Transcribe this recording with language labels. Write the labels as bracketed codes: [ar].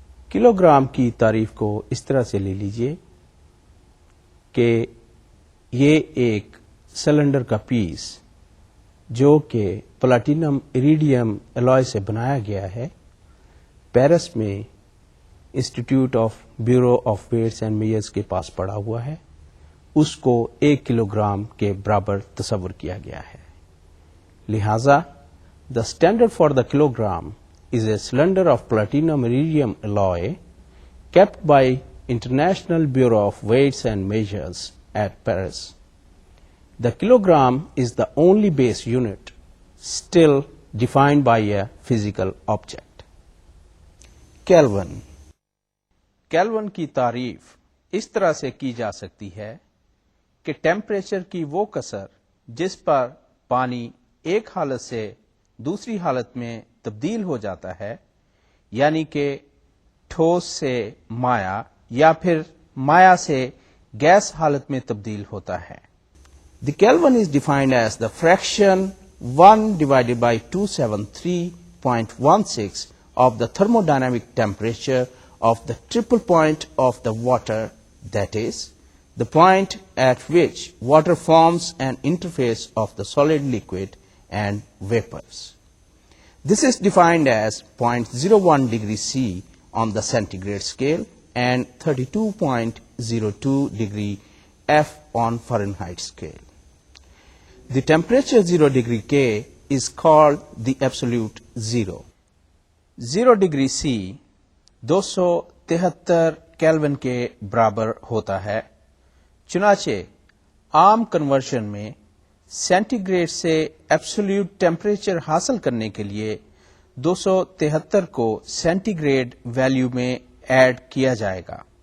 [ur] Kilogram کی تعریف کو اس طرح سے لے لیجئے کہ یہ ایک سلنڈر کا پیس جو کہ پلاٹینم ایریڈیم الوائے سے بنایا گیا ہے، پیرس میں institute of bureau of weights and measures کے پاس پڑا ہوا ہے، اس کو 1 کلو گرام کے برابر تصور کیا گیا ہے. لہذا [en] The standard for the kilogram is a cylinder of platinum iridium alloy kept by International Bureau of Weights and Measures at Paris. The kilogram is the only base unit still defined by a physical object. [ur] Kelvin کی تعریف اس طرح سے کی جا سکتی ہے کہ temperature کی وہ قصر جس پر پانی ایک حالت سے دوسری حالت میں تبدیل ہو جاتا ہے، یعنی کہ ٹھوس سے مائع یا پھر مائع سے گیس حالت میں تبدیل ہوتا ہے. [en] The Kelvin is defined as the fraction 1 divided by 273.16 of the thermodynamic temperature of the triple point of the water, that is, the point at which water forms an interface of the solid, liquid and vapors. This is defined as 0.01 degree C on the centigrade scale and 32.02 degree F on Fahrenheit scale. The temperature 0 degree K is called the absolute zero. [ur] 0 degree C 273 kelvin کے برابر ہوتا ہے. چنانچہ عام conversion میں centi grade سے absolute temperature حاصل کرنے کے لیے 273 کو سینٹی گریڈ ویلیو میں ایڈ کیا جائے گا.